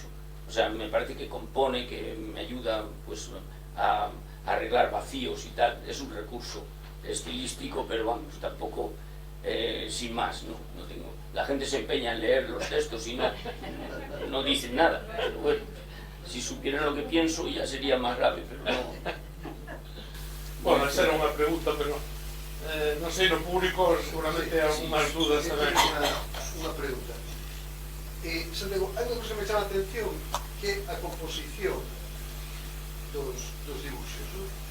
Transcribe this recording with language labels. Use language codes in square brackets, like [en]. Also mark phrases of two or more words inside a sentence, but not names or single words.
[es] O sea, me parece que compone, que me ayuda pues a arreglar vacíos y tal. Es un recurso estilístico, pero vamos, tampoco sin más, ¿no? La gente se empeña en leer los textos y no dicen nada, pero bueno, si supieran lo que pienso ya sería más grave, pero no. [gl] Bueno, esa era unha pregunta, pero non sei, no público seguramente hai algunhas dudas tamén. Unha pregunta. Santiago, hai unha cosa que me chama a atención, que a composición dos dibuixos, ¿no?